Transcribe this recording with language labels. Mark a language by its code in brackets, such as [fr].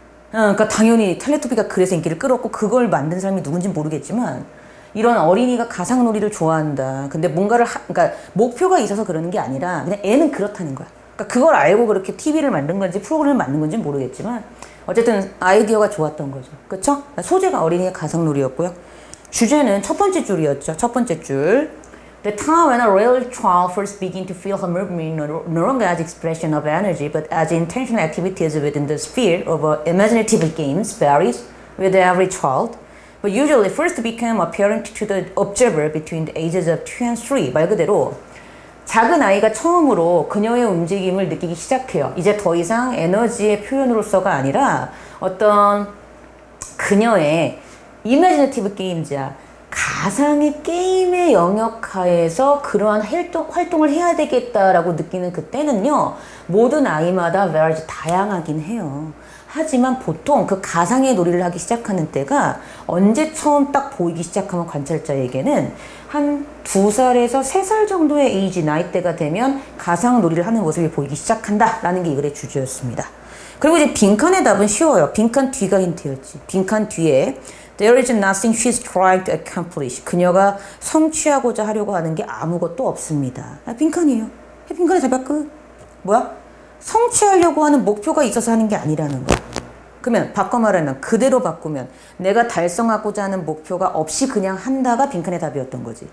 [ko] 그러니까 당연히 텔레토비가 그래서 인기를 끌었고 그걸 만든 사람이 누군지 모르겠지만, 이런 어린이가 가상놀이를 좋아한다. 근데 뭔가를 그러니까 목표가 있어서 그러는 게 아니라 그냥 애는 그렇다는 거야. 그러니까 그걸 알고 그렇게 TV를 만든 건지 프로그램을 만든 건지 모르겠지만 어쨌든 아이디어가 좋았던 거죠. 그쵸? 소재가 어린이의 가상놀이였고요. 주제는 첫 번째 줄이었죠. 첫 번째 줄. [en] The time when a real child first begin to feel her movement no longer as expression of energy but as intentional activities within the sphere of imaginative games varies with every child. But usually first become apparent to the observer between the ages of 2 and 3. [ko] 말 그대로 작은 아이가 처음으로 그녀의 움직임을 느끼기 시작해요. 이제 더 이상 에너지의 표현으로서가 아니라 어떤 그녀의 imaginative games야, 가상의 게임의 영역 하에서 그러한 활동을 해야 되겠다라고 느끼는 그때는요, 모든 아이마다 variety 다양하긴 해요. 하지만 보통 그 가상의 놀이를 하기 시작하는 때가 언제 처음 딱 보이기 시작하면 관찰자에게는 한 2살에서 3살 정도의 에이지, 나이대가 되면 가상 놀이를 하는 모습이 보이기 시작한다라는 게 이 글의 주제였습니다. 그리고 이제 빈칸의 답은 쉬워요. 빈칸 뒤가 힌트였지. 빈칸 뒤에 [en] There is nothing she's trying to accomplish. [ko] 그녀가 성취하고자 하려고 하는 게 아무것도 없습니다. 빈칸이에요. 빈칸의 답이 끝. 뭐야? 성취하려고 하는 목표가 있어서 하는 게 아니라는 거야. 그러면 바꿔 말하면, 그대로 바꾸면 내가 달성하고자 하는 목표가 없이 그냥 한다가 빈칸의 답이었던 거지.